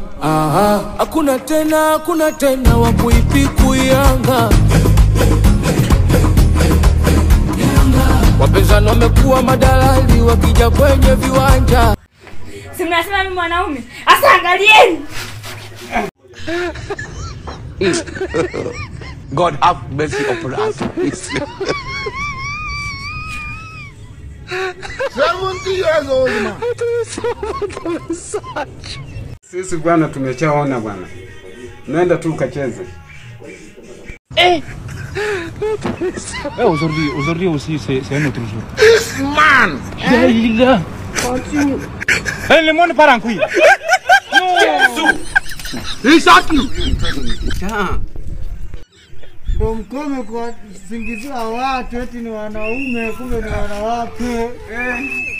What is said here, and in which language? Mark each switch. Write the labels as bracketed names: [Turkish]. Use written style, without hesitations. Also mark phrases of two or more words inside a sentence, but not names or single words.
[Swahili] Hakuna tena wa kuipiku Yanga. Wapinzani wamekuwa madalali wakija kwenye viwanja. Si mnasema mimi mwanaume? Asa angalieni. [English] God have mercy upon us. [Swahili] Sisi bwana tumeshaona bwana. Naenda tu ukacheze. [French] Aujourd'hui aussi c'est un autre jour. [English] This man. [French] Il est continue. Le monde part en couille. [English] Exactly. [Swahili] Ndio mkome kwa singizia watu eti ni wanaume kumbe ni wanawake.